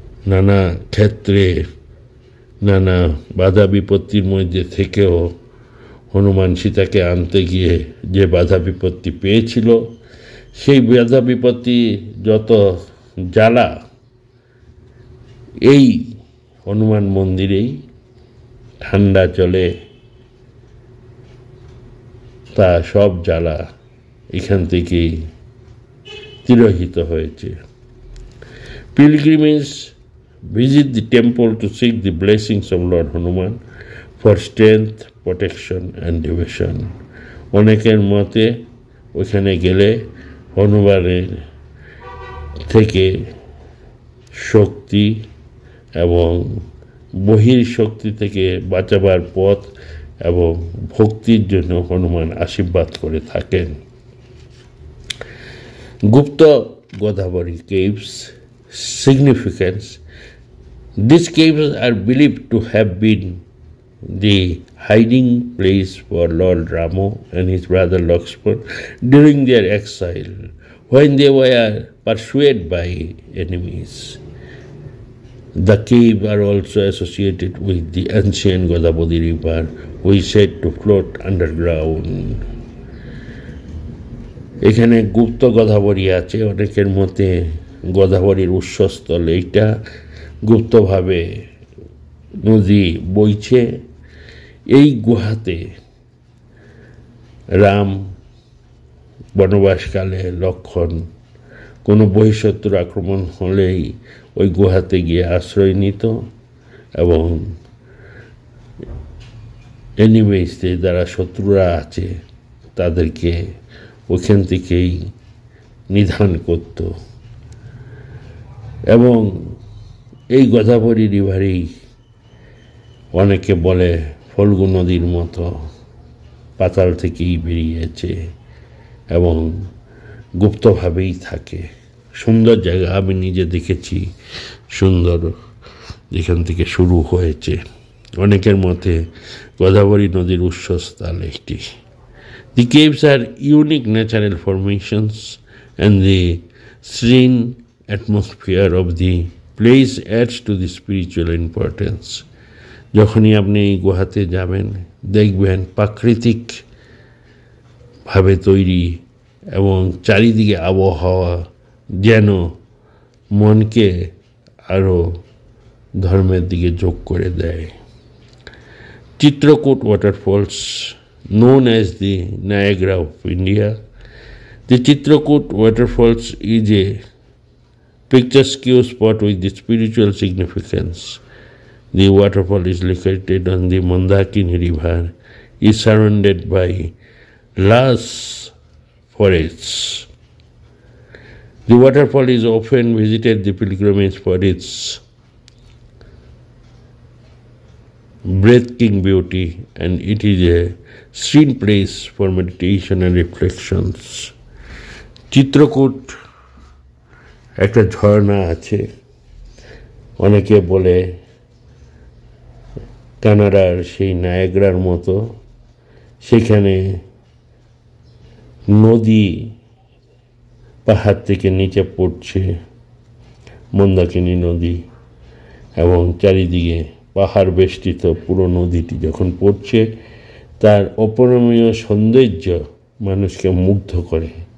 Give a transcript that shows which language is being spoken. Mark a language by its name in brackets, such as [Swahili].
[Bangla] নানা ক্ষেত্রে নানা বাধা বিপত্তির মধ্যে থেকেও হনুমান সীতাকে আনতে গিয়ে যে বাধা বিপত্তি পেয়েছিল, সেই বাধা বিপত্তি যত জ্বালা এই হনুমান মন্দিরেই ঠান্ডা চলে, তা সব জ্বালা এখান থেকেই তিরোহিত হয়েছে। [English] Pilgrims visit the temple to seek the blessings of Lord Hanuman for strength, protection and devotion. [Bangla] অনেকের মতে ওখানে গেলে হনুমানের থেকে শক্তি এবং বহির শক্তি থেকে বাঁচাবার পথ এবং ভক্তির জন্য হনুমান আশীর্বাদ করে থাকেন। [English] Gupt Godavari caves significance. These caves are believed to have been the hiding place for Lord Rama and his brother Lakshman during their exile, when they were pursued by enemies. The caves are also associated with the ancient Godavari river, which is said to float underground. [Bangla] এখানে গুপ্ত গোদাবরী আছে, অনেকের মতে গোদাবরীর উৎসস্থল এইটা, গুপ্তভাবে নদী বইছে। এই গুহাতে রাম বনবাসকালে লক্ষণ কোনো বহিঃশত্রুর আক্রমণ হলেই ওই গুহাতে গিয়ে আশ্রয় নিত এবং এনিমিসদের যারা শত্রুরা আছে তাদেরকে ওখান থেকেই নিধন করত। এবং এই গোদাবরী রিভারেই অনেকে বলে ফল্গু নদীর মতো পাতাল থেকেই বেরিয়েছে এবং গুপ্তভাবেই থাকে। সুন্দর জায়গা, আমি নিজে দেখেছি, সুন্দর যেখান থেকে শুরু হয়েছে। অনেকের মতে গোদাবরী নদীর উৎসস্থল একটি। [English] The caves are unique natural formations and the serene atmosphere of the place adds to the spiritual importance. [Bangla] যখনই আপনি এই গুহাতে যাবেন দেখবেন প্রাকৃতিক ভাবে তৈরি এবং চারিদিকে আবহাওয়া যেন মনকে আরো ধর্মের দিকে যোগ করে দেয়। [English] Chitrakoot waterfalls, known as the Niagara of India. The Chitrakoot waterfalls is a picturesque spot with the spiritual significance. The waterfall is located on the Mandakini River, is surrounded by lush forests. The waterfall is often visited the pilgrimage for its breathtaking beauty, and it is a serene place for meditation and reflections. [Bangla] Chitrakoot একটা ঝর্ণা আছে, অনেকে বলে কানাডার সেই নায়াগ্রার মতো। সেখানে নদী পাহাড় থেকে নিচে পড়ছে, মন্দাকিনী নদী, এবং চারিদিকে পাহাড় বেষ্টিত পুরো নদীটি যখন পড়ছে তার অপরমীয় সৌন্দর্য মানুষকে মুগ্ধ করে।